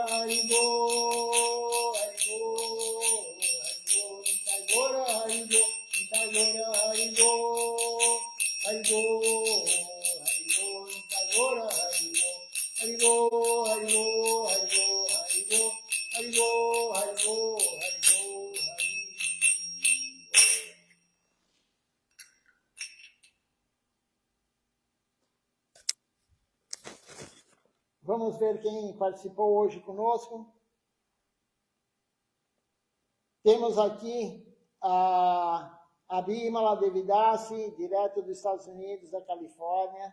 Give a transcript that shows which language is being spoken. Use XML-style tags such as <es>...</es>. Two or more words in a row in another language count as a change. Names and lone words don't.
<bn>হরি বল হরি বল হরি বল নিতাই গৌর হরি বল নিতাই গৌর হরি বল হরি বল হরি বল নিতাই গৌর হরি বল হরি বল হরি বল হরি বল হরি বল হরি বল হরি বল হরি বল হরি</bn> <pt>Vamos ver quem participou hoje conosco. Temos aqui a Bimala Devidasi, direto dos Estados Unidos, da Califórnia.</pt>